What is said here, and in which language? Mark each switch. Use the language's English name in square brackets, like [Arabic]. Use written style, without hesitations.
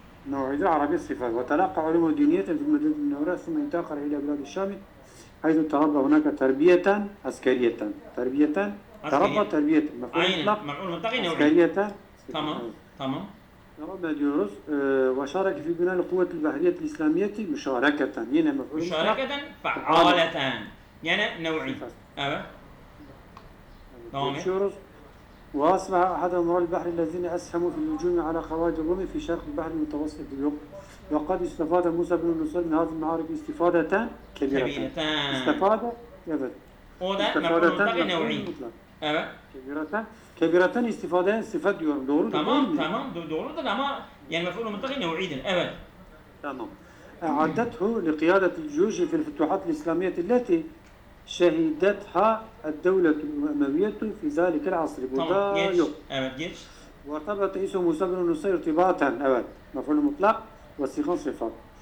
[Arabic] نوعية عربية الصفات وتلقى علوم دينية في المدينة المنورة ثم انتقل إلى بلاد الشام حيث تربى هناك تربية عسكرية تربى تربية مفعول مطلق نوعي عسكرية [Turkish] tamam. devam ediyoruz. [Arabic] وشارك في بناء القوة البحرية الإسلامية مشاركة [Turkish] yine mef'ul [Arabic] مشاركة فعالة [Turkish] yani nev'i. Evet. Devam et. [Arabic] وأصبح أحد أمراء البحر الذين أسهموا في الهجوم على خوارج الروم في شرق البحر المتوسط وقد استفاد موسى بن نصير من هذه المعارك استفادة كبيرة. استفادة evet. [Turkish] O da mef'ul mutlak nev'i. Evet. Kebireten istifadeye sıfat diyorum. Doğru mu? Tamam. Doğrudur ama yani mef'ul mutlak nev'idir. Evet. Tamam. [Arabic] أعدته لقيادة الجيوش في الفتوحات الإسلامية التي شهدتها الدولة الأموية في ذلك العصر. [Turkish] Tamam, geç. Yok. Evet, geç. [Arabic] وارتبط اسم موسى بن نصير ارتباطا evet. مفعول مطلق وصيغة صفات.